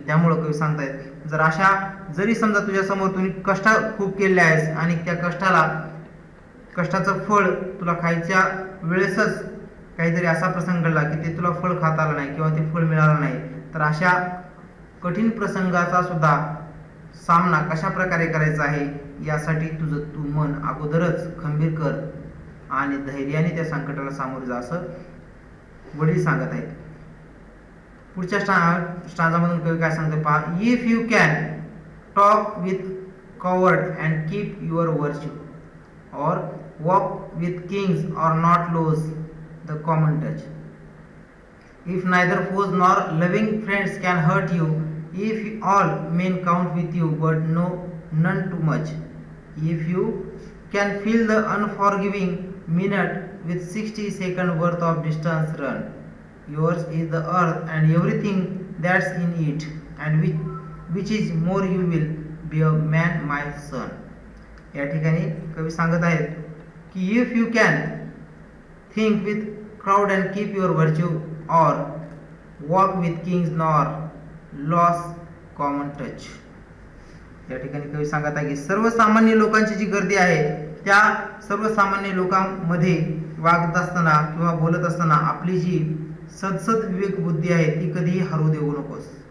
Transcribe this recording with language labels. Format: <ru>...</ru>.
<mr>त्यामुळं कवी सांगतायत जरी समजा तुझ्यासमोर तुम्ही कष्ट खूप केले आहेस आणि त्या कष्टाचं फळ तुला खायच्या वेळेसच काहीतरी असा प्रसंग घडला की ते तुला फळ खाता आलं नाही किंवा ते फळ मिळालं नाही, तर अशा कठीण प्रसंगाचा सुद्धा सामना कशा प्रकारे करायचा आहे यासाठी तू मन अगोदरच खंबीर कर आणि धैर्याने त्या संकटाला सामोरे जा, असं वडील सांगत आहेत. पुढच्या स्टांजामधून कवी काय सांगतो पहा.</mr> <en>If you can talk with coward and keep your virtue or walk with kings or not lose the common touch. If neither foes nor loving friends can hurt you, if all men count with you but none too much, if you can fill the unforgiving minute with 60 seconds worth of distance run, yours is the earth and everything that's in it, and which is more you will be a man, my son.</en> <mr>या ठिकाणी कवी सांगत आहेत की</mr> <en>If you can think with crowd and keep your virtue or walk with kings nor loss common touch.</en> <mr>या ठिकाणी कवी सांगत आहे की सर्वसामान्य लोकांची जी गर्दी आहे त्या सर्वसामान्य लोकांमध्ये वागत असताना किंवा बोलत असताना आपली जी सदसद विवेक बुद्धी आहे ती कधीही हरवू देऊ नकोस.</mr>